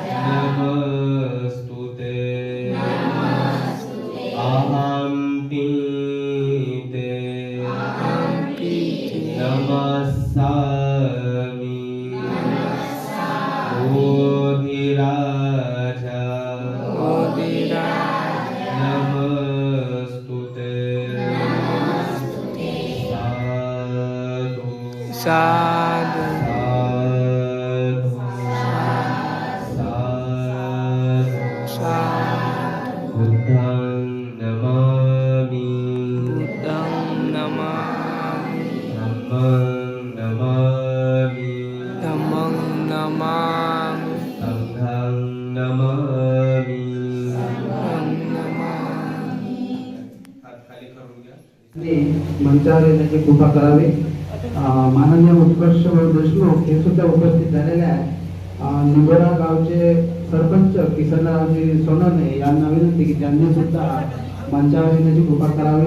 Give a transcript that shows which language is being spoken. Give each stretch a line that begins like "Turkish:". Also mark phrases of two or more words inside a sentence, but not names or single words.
Pali: नमस्तुते अहं पीते अहं पीते नमस्सामि बोधिराजा बोधिराज नमस्तुते साधु साधु साधु साधु बुद्धं नमामि बुद्धं नमामि धम्मं नमामि धम्मं नमामि संघं नमामि संघं नमामि
Marathi: मंचावर येण्याची कृपा करावी. माननीय उत्कर्ष देशमुख हे सुद्धा उपस्थित झालेले आहेत. निबोरा गावचे सरपंच किसनरावजी सोनवणे यांना विनंती की त्यांनी सुद्धा मंचावर येण्याची कृपा करावी.